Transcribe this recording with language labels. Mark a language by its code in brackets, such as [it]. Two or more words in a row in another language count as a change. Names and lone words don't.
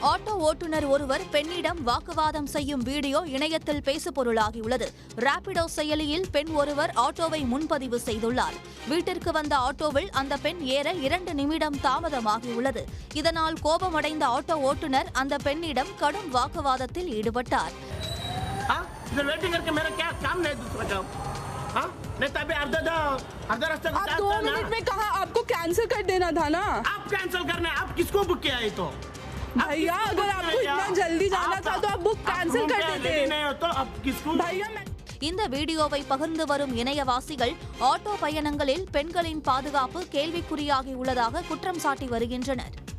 [ta] ஆட்டோ ஓட்டுநர் ஒருவர் பெண்ணிடம் வாக்குவாதம் செய்யும் வீடியோ இணையத்தில் பேசுபொருளாகியுள்ளது. ராபிடோ செயலியில் பெண் ஒருவர் ஆட்டோவை முன்பதிவு செய்துள்ளார். வீட்டிற்கு வந்த ஆட்டோவில் அந்த பெண் ஏற 2 நிமிடம் தாமதமாகியுள்ளது. இதனால் கோபமடைந்த ஆட்டோ ஓட்டுநர் அந்த பெண்ணிடம் கடும் வாக்குவாதத்தில் ஈடுபட்டார். [hi] भैया अगर आपको इतना जल्दी जाना था तो आप [en] book cancel [hi] कर देते। भैया [ta] இந்த வீடியோவை பகிர்ந்து வரும் இணையவாசிகள் ஆட்டோ பயணங்களில் பெண்களின் பாதுகாப்பு கேள்விக்குறியாகியுள்ளதாக குற்றம் சாட்டி வருகின்றனர்.